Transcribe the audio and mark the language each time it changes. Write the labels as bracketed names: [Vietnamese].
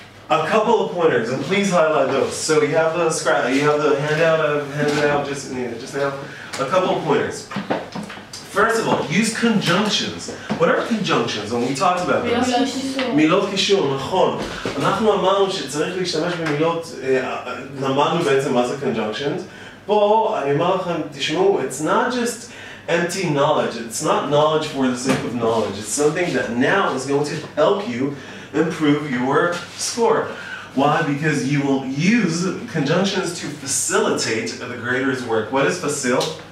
[English] A couple of pointers, and please highlight those. So you have the handout I've handed out just now. A couple of pointers. First of all, use conjunctions. What are conjunctions? And we talked about this. [Hebrew] מילות קישור, נכון. אנחנו אמרנו שצריך להשתמש במילות, למדנו בעצם מה זה conjunctions. פה אני אומר לכם, תשמעו, [English] it's not just empty knowledge. It's not knowledge for the sake of knowledge. It's something that now is going to help you improve your score. Why? Because you will use conjunctions to facilitate the grader's work. What is facil?